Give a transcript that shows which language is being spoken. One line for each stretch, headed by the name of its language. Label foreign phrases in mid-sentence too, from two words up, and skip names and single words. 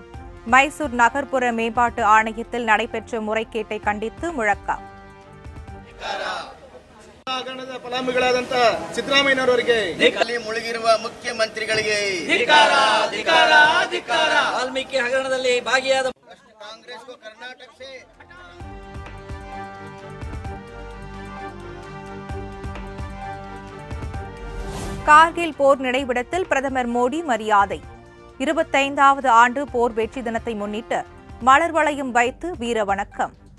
Tamil: மைசூர் நகர்ப்புற மேம்பாட்டு ஆணையத்தில் நடைபெற்ற முறைகேட்டை கண்டித்து முழக்கம்.
Kannada: ಫಲಾನುಭವಿಗಳಾದಂತ ಸಿದ್ದರಾಮಯ್ಯನವರಿಗೆ ಮುಳುಗಿರುವ ಮುಖ್ಯಮಂತ್ರಿಗಳಿಗೆ ವಾಲ್ಮೀಕಿ ಹಗರಣದಲ್ಲಿ ಭಾಗಿಯಾದ ಕಾಂಗ್ರೆಸ್ ಕರ್ನಾಟಕ ಸೇ
Tamil: கார்கில் போர் நினைவிடத்தில் பிரதமர் மோடி மரியாதை. 25வது ஆண்டு போர் வெற்றி தினத்தை முன்னிட்டு மலர் வளையம் வைத்து வீர வணக்கம்.